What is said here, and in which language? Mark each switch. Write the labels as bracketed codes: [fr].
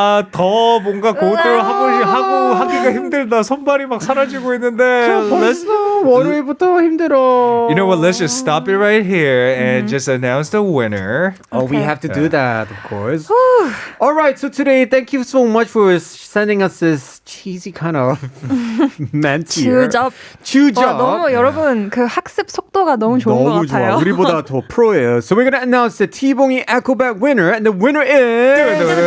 [ko] 더 뭔가 그것들을 하기가 힘들다. 손발이 막 사라지고 있는데. 벌써 월요일부터 힘들어. [en] You know what? Let's just stop it right here and just announce the winner. Oh, we Okay. have to do that, of course. All right, so today, thank you so much for sending us this cheesy kind of ment here. [ko] 주접. 주접. 너무 여러분 그 학습 속도가 너무 좋은 것 너무 같아요. 좋아. 우리보다 더 프로예요. [en] So we're going to announce the T-봉이 Echoback winner, and the winner is